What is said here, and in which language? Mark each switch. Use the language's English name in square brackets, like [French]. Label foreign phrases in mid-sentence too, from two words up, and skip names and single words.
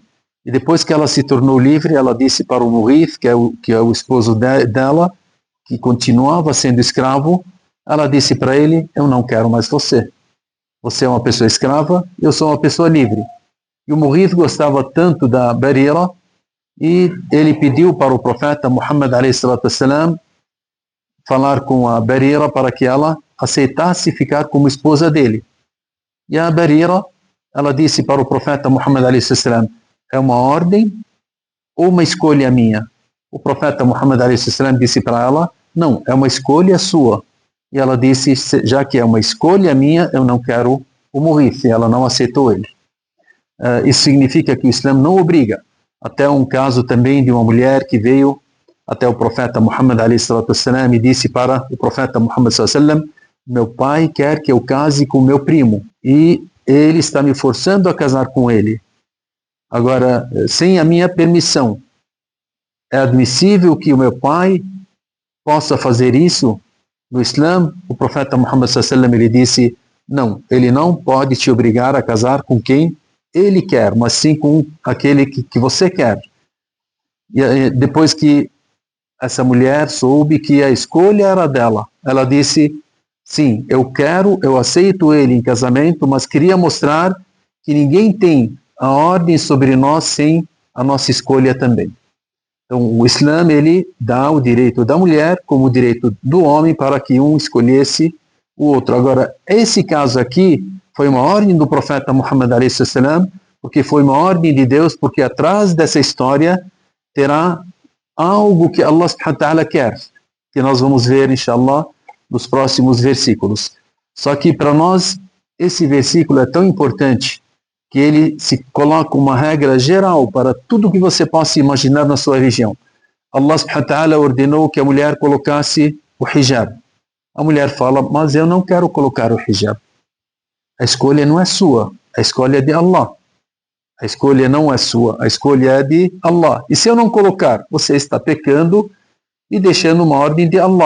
[Portuguese] E depois que ela se tornou livre, ela disse para o Mughith, que é o esposo dela, que continuava sendo escravo, ela disse para ele: eu não quero mais você. Você é uma pessoa escrava, eu sou uma pessoa livre. E o Mughith gostava tanto da Barira, e ele pediu para o profeta Muhammad [Arabic] عليه الصلاة والسلام [Portuguese] falar com a Barira para que ela aceitasse ficar como esposa dele. E a Barira, ela disse para o profeta Muhammad [Arabic] عليه الصلاة والسلام: [Portuguese] é uma ordem ou uma escolha minha? O profeta Muhammad [Arabic] عليه الصلاة والسلام [Portuguese] disse para ela: não, é uma escolha sua. E ela disse: já que é uma escolha minha, eu não quero o Mughith. E ela não aceitou ele. Isso significa que o Islã não obriga. Até um caso também de uma mulher que veio até o profeta Muhammad [Arabic] عليه الصلاة والسلام [Portuguese] e disse para o profeta Muhammad [Arabic] صلى الله عليه وسلم: [Portuguese] meu pai quer que eu case com meu primo e ele está me forçando a casar com ele. Agora, sem a minha permissão, é admissível que o meu pai possa fazer isso? No Islã, o profeta Muhammad [Arabic] صلى الله عليه وسلم [Portuguese] ele disse: não, ele não pode te obrigar a casar com quem ele quer, mas sim com aquele que você quer. E depois que essa mulher soube que a escolha era dela, ela disse: sim, eu aceito ele em casamento, mas queria mostrar que ninguém tem a ordem sobre nós sem a nossa escolha também. Então, o Islã, ele dá o direito da mulher como o direito do homem para que um escolhesse o outro. Agora, esse caso aqui foi uma ordem do profeta Muhammad [Arabic] عليه السلام, [Portuguese] porque foi uma ordem de Deus, porque atrás dessa história terá algo que Allah [Arabic] سبحانه وتعالى [Portuguese] quer, que nós vamos ver, inshallah, nos próximos versículos. Só que para nós, esse versículo é tão importante, que ele se coloca uma regra geral para tudo que você possa imaginar na sua religião. Allah [Arabic] سبحانه وتعالى [Portuguese] ordenou que a mulher colocasse o hijab. A mulher fala, mas eu não quero colocar o hijab. A escolha não é sua, a escolha é de Allah. A escolha não é sua, a escolha é de Allah. E se eu não colocar, você está pecando e deixando uma ordem de Allah.